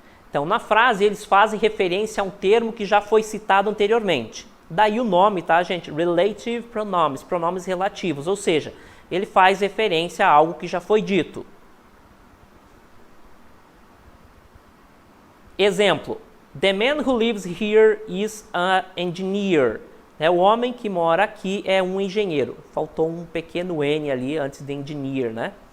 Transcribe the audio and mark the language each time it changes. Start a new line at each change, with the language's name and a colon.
Portuguese: Então, na frase, eles fazem referência a um termo que já foi citado anteriormente. Daí o nome, tá, gente? Relative pronouns, pronomes relativos, ou seja, ele faz referência a algo que já foi dito.
English: Exemplo, the man who lives here is an engineer.
Portuguese: O homem que mora aqui é um engenheiro. Faltou um pequeno N ali antes de engineer, né?